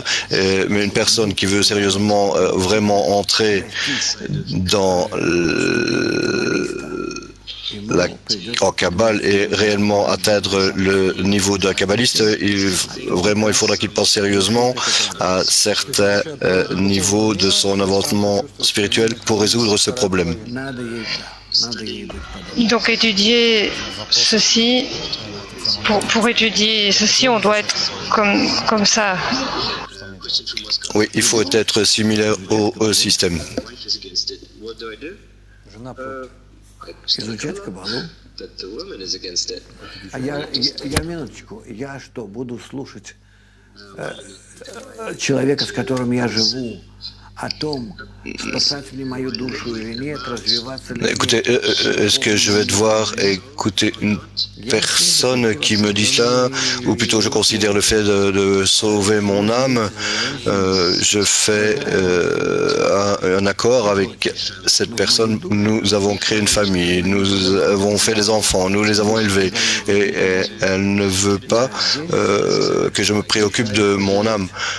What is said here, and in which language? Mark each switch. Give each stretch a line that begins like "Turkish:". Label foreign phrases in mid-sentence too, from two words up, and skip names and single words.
French: Mais une personne qui veut sérieusement vraiment entrer dans en Kabbale et réellement atteindre le niveau d'un kabbaliste, il faudra qu'il pense sérieusement à certains niveaux de son avancement spirituel pour résoudre ce problème. Donc étudier ceci, pour étudier ceci, on doit être comme ça. Oui, il faut être similaire au système.
Russian: Изучать Каббалу. Я минуточку. Я что, буду слушать человека, с которым я живу, о том, спасать мне мою душу или нет, развиваться ли...
French: Écoutez, est-ce que je vais devoir écouter une personne qui me dit cela, ou plutôt je considère le fait de sauver mon âme, je fais un accord avec cette personne, nous avons créé une famille, nous avons fait des enfants, nous les avons élevés, et elle ne veut pas que je me préoccupe de mon âme.